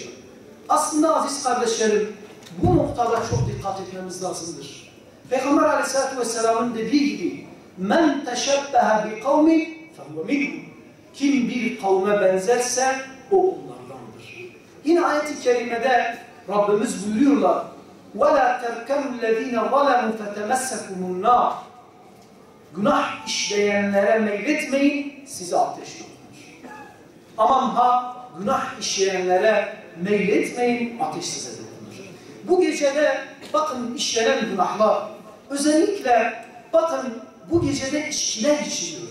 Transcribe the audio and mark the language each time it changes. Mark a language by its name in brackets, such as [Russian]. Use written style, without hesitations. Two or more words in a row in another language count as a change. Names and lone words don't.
[Turkish] Aslında aziz kardeşlerim, bu noktada çok dikkat etmemiz lazımdır. Peygamber Aleyhisselatü Vesselam'ın dediği gibi [Arabic] من تشبه بقوم فهو منهم. [Turkish] Kim bir kavme benzerse o onlardandır. Yine ayet-i kerimede Rabbimiz buyuruyorlar [Arabic] وَلَا تَرْكَمُ الَّذ۪ينَ ظَلَمُوا فَتَمَسَّكُمُ النَّارِ [Turkish] Günah işleyenlere meyletmeyin, size ateş dokunur. Aman ha, günah işleyenlere meyletmeyin, ateş size dokunur. Bu gecede bakın işlenen günahlar, özellikle bakın bu gecede içkiler içiliyor.